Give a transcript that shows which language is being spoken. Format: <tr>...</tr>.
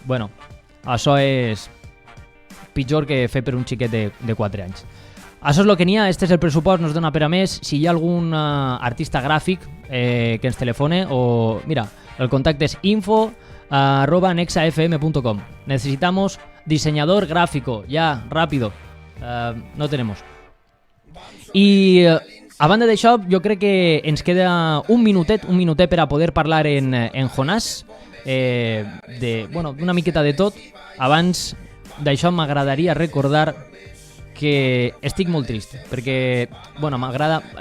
<ca>Bueno, això és pitjor que fer per un xiquet de 4 anys. Això és el que n'hi ha, este és el pressupost, no es dona per a més. Si hi ha algun artista gràfic que ens telefone o... Mira, el contacte és info@nexafm.com.</ca> <es>Necesitamos diseñador gráfico, ya, rápido. No tenemos.</es> <ca>I a banda d'això, jo crec que ens queda un minutet per a poder parlar en Jonàs d'una miqueta de tot. Abans d'això m'agradaria recordar que estic molt trist, perquè m'agrada...</ca>